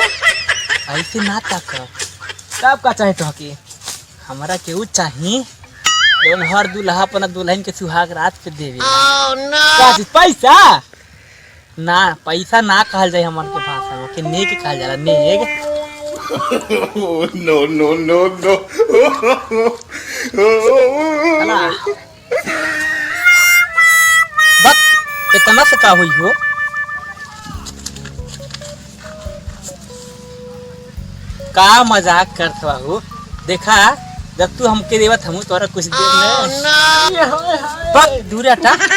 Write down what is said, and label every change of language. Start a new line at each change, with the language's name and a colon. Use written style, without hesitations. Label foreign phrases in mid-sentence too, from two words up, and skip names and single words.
Bhojpuri: ऐसे ना तक कब का चाहे तो की हमारा केहू चाहिए जौन हर दूल्हा अपना दुल्हन के सुहाग रात पे देवे का चीज पैसा ना पैसा ना कहल जाए हमार के भाषा में के नेक कहल जाला नेक
English: Oh, no, no, no, no.
Bhojpuri: अला बस इतना से का हुई हो का मजाक करत हो देखा जब तू हमके देवत हम तोरा कुछ देर में बस दूर हटा